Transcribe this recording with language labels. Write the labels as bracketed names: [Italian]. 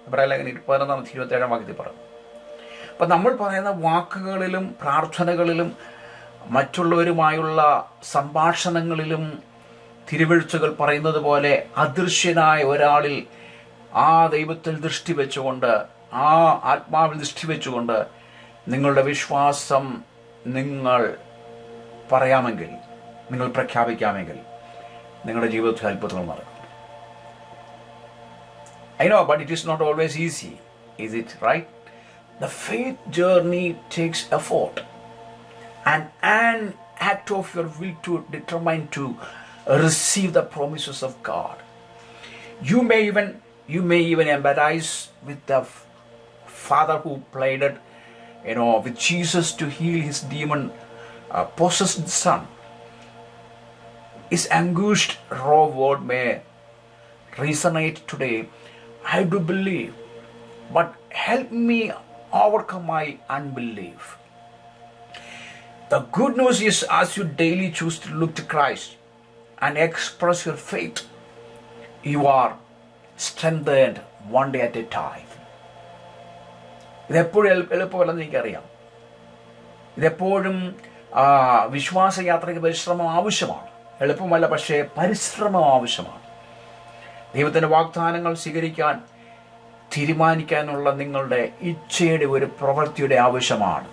[Malayalam] എബ്രായ ലേഖനം 11:27 വാക്യത്തിൽ പറഞ്ഞു. അപ്പം നമ്മൾ പറയുന്ന വാക്കുകളിലും പ്രാർത്ഥനകളിലും മറ്റുള്ളവരുമായുള്ള സംഭാഷണങ്ങളിലും തിരുവെഴുത്തുകൾ പറയുന്നത് പോലെ അദൃശ്യനായ ഒരാളിൽ ആ ദൈവത്തിൽ ദൃഷ്ടി വെച്ചുകൊണ്ട്, ആ ആത്മാവിൽ ദൃഷ്ടി വെച്ചുകൊണ്ട് നിങ്ങളുടെ വിശ്വാസം നിങ്ങൾ പറയാമെങ്കിൽ, നിങ്ങൾ പ്രഖ്യാപിക്കാമെങ്കിൽ നിങ്ങളുടെ ജീവിതത്തിൽ അത്ഭുതങ്ങൾ നടക്കും. [English] I know, but it is not always easy. Is it right? The faith journey takes effort and an act of your will to determine to receive the promises of God. You may even empathize with the father who pleaded, with Jesus to heal his demon possessed son. His anguished raw word may resonate today. I do believe, but help me overcome my unbelief. The good news is, as you daily choose to look to Christ and express your faith, you are strengthened one day at a time. [Malayalam] ഇതെപ്പോഴും എളുപ്പമല്ലെന്ന് എനിക്കറിയാം. ഇതെപ്പോഴും വിശ്വാസയാത്രയ്ക്ക് പരിശ്രമം ആവശ്യമാണ്. എളുപ്പമല്ല, പക്ഷേ പരിശ്രമം ആവശ്യമാണ്. ദൈവത്തിൻ്റെ വാഗ്ദാനങ്ങൾ സ്വീകരിക്കാൻ തീരുമാനിക്കാനുള്ള നിങ്ങളുടെ ഇച്ഛയുടെ ഒരു പ്രവൃത്തിയുടെ ആവശ്യമാണ്.